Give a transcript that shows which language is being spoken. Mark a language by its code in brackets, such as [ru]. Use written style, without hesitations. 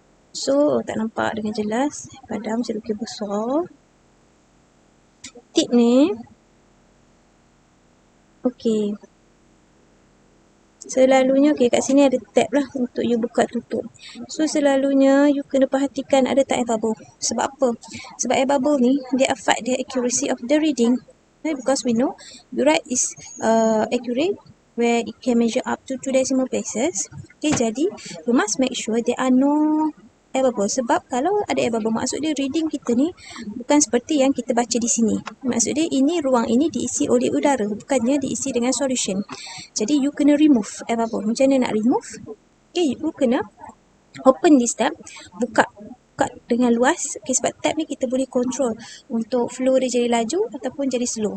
[ms] So, tak nampak dengan jelas. Padam sedikit besar. Tip ni. Okay. Selalunya, okay, kat sini ada tab lah untuk you buka tutup. So, selalunya you kena perhatikan ada tak air bubble. Sebab apa? Sebab air bubble ni, dia [en] affect the accuracy of the reading. Okay, because we know burette is accurate where it can measure up to 2 decimal places. Okay, jadi you must make sure there are no air bubble. [ms] Sebab kalau ada air bubble, maksud dia reading kita ni bukan seperti yang kita baca di sini. Maksud dia ini ruang ini diisi oleh udara, bukannya diisi dengan solution. Jadi you kena remove air bubble. Macam mana nak remove? Okay, you kena [en] open this tab, [ms] buka dengan luas. Okay, sebab tab ni kita boleh control untuk flow dia jadi laju ataupun jadi slow.